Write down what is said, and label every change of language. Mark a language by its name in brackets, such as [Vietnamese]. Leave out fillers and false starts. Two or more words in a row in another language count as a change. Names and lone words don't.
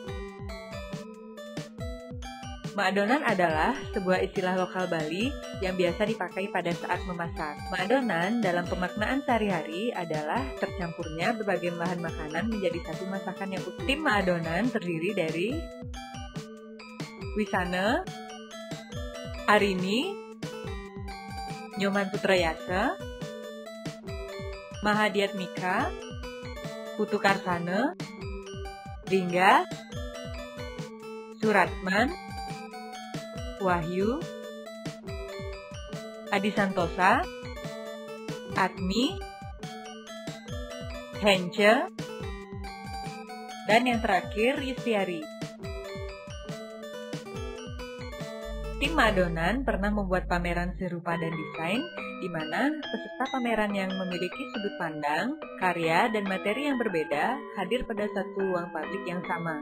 [Indonesian] Maadonan adalah sebuah istilah lokal Bali yang biasa dipakai pada saat memasak. Maadonan dalam pemaknaan sehari-hari adalah tercampurnya berbagai bahan makanan menjadi satu masakan yang utuh. Tim Maadonan terdiri dari Wisana, Arini, Nyoman Putrayasa, Mahadiat Mika, Putu Karsana, Ringga, Suratman, Wahyu, Adi Santosa, Admi, Hence, dan yang terakhir Yustiari. Tim Maadonan pernah membuat pameran serupa dan desain, di mana peserta pameran yang memiliki sudut pandang, karya, dan materi yang berbeda hadir pada satu ruang publik yang sama.